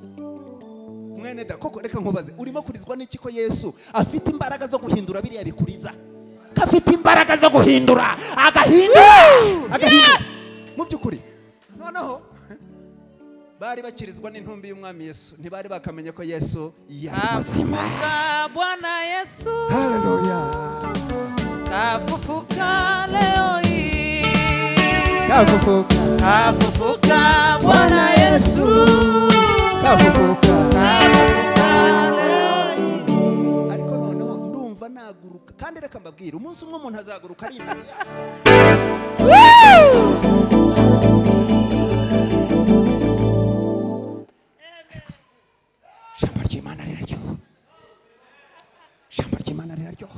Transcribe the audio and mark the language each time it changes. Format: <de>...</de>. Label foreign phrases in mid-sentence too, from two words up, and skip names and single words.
<rw>Mwene da, koko reka nkubaze, urimo kurizwa n'iki ko Yesu afite imbaraga zo guhindura biriya bikuriza? Afite imbaraga zo guhindura, agahindura. Mu by'ukuri noneho bari bakirizwa n'intumbi y'umwami Yesu, ntibari bakamenya ko Yesu yari muzima.</rw> <sw>Bwana Yesu, Haleluya, kafufuka leo hii, kafufuka, kafufuka Bwana Yesu, kafufuka. leo hii.</sw> <rw>Ariko noneho ndumva naguruka, kandi reka mbabwire, umunsi umwe umuntu azaguruka ari imbere yawe. Jambo ry'Imana riraryoha, jambo ry'Imana riraryoha.</rw>